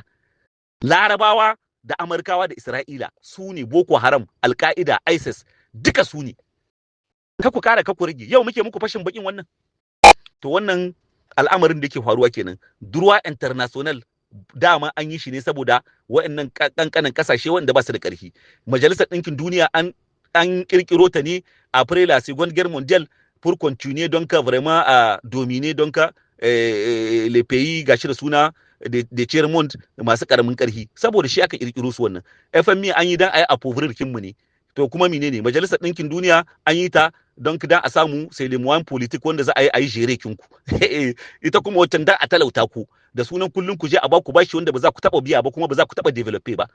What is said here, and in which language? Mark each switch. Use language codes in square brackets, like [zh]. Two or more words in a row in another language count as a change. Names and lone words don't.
[ha] Larabawa da Amurkawa da Isra'ila su ne Boko Haram, Al-Qaida, ISIS, duka su ne. Ka ku kara ka ku rage. Yau muke muku fashin bakin wannan. To wannan al'amarin da yake faruwa kenan. [fr] Droit international [ha] dama an yi shi ne saboda waɗannan kankanan kasashe wanda ba su da ƙarfi. Majalisar Ɗinkin Duniya an kirkiro ta ne [fr] après la Seconde Guerre mondiale pour continuer donc vraiment à dominer donc les pays [ha] gashi da suna da [fr] tiers monde [ha] masu karamin ƙarfi, saboda shi aka kirkiro su wannan. FMI an yi dan ayi appauvrir kinmu ne. To kuma menene Majalisar Ɗinkin Duniya an yi ta don dan a samu sai lemuwan politik wanda za a yi jere kinku. Ita kuma wancan dan a talauta ku da sunan kullun ku je a baku bashi wanda ba za ku taba biya ba kuma ba za ku taba develop ba.